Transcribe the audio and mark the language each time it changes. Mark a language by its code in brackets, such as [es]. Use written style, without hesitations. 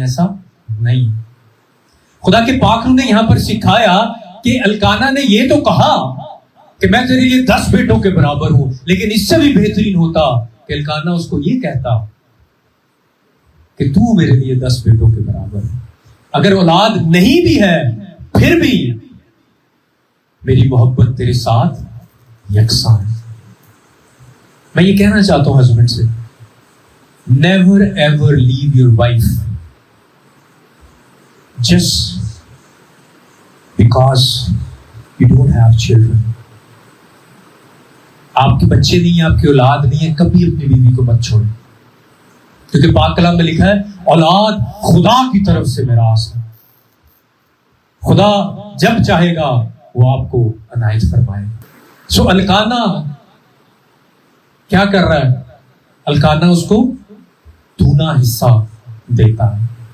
[ur] ایسا نہیں. خدا کے پاک نے یہاں پر سکھایا کہ الکانا نے یہ تو کہا کہ میں تیرے لیے 10 بیٹوں کے برابر ہوں، لیکن اس سے بھی بہترین ہوتا کہ الکانا اس کو یہ کہتا کہ تو میرے لیے 10 بیٹوں کے برابر ہے. اگر اولاد نہیں بھی ہے پھر بھی میری محبت تیرے ساتھ یکساں ہے. میں یہ کہنا چاہتا ہوں ہسبینڈ سے، [en] never ever leave your wife just because you don't have children. [ur] آپ کے بچے نہیں ہیں، آپ کی اولاد نہیں ہے، کبھی اپنی بیوی کو مت چھوڑیں، کیونکہ پاک کلام میں لکھا ہے اولاد خدا کی طرف سے میراث ہے. خدا جب چاہے گا وہ آپ کو عنایت فرمائے. سو الکانا کیا کر رہا ہے؟ الکانا اس کو دونا حصہ دیتا ہے.